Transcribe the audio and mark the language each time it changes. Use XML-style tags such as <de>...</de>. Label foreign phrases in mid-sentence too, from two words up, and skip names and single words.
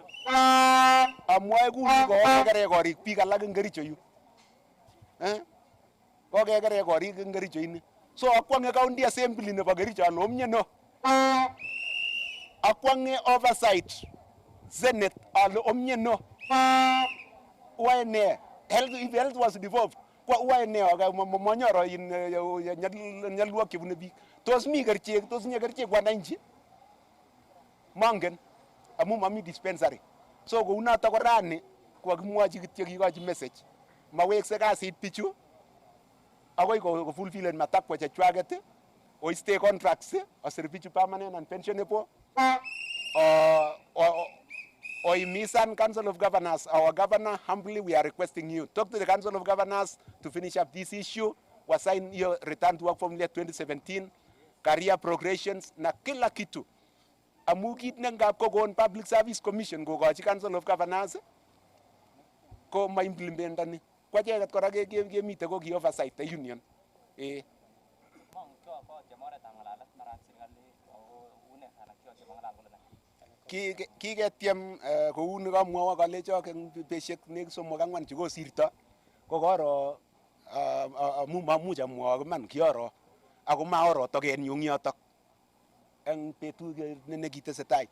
<kln>Amwae kuni kokekere korik biik alak eng Kericho yu. Kokekere korik eng Kericho ini. So akwonge county assembly nebo Kericho ale omyeno. Akwonge oversight senate ale omyeno. Uwae ne?</kln> <en>If health was devolved,</en> <kln>kwa uwae ne monyoro nyalwok chebune biik. Tos mi kerichek, tos nye kerichek wananchi? Mongen amu mami dispensary. So kounotok ko rani kokakimwochi kityo kikochi message. Mawekse kasit bichu akoi ko fulfillen matakwa chechwaket oiste contracts osir bichu</kln> <en>permanent and pensionable. Oimisan Council of Governors, our governor, humbly we are requesting you, talk to the Council of Governors to finish up this issue, wasign your return to work formula 2017, career progressions,</en> <sw>na kila kitu.</sw> <kln>Amu kit nengap kokon Public Service Commission kokochi Council of Governors ko ma-implementani. Kwa cheket kora kemite ko ki</kln> <en>oversight the union.</en> <kln>Kiketyem kou nekamwowo kalechok eng besiek nekit 3-4 chekosirto kokoro amu mamuch amwoe iman kioro ako maoro tokenyu eng yotok eng betut nekitesetai.</kln>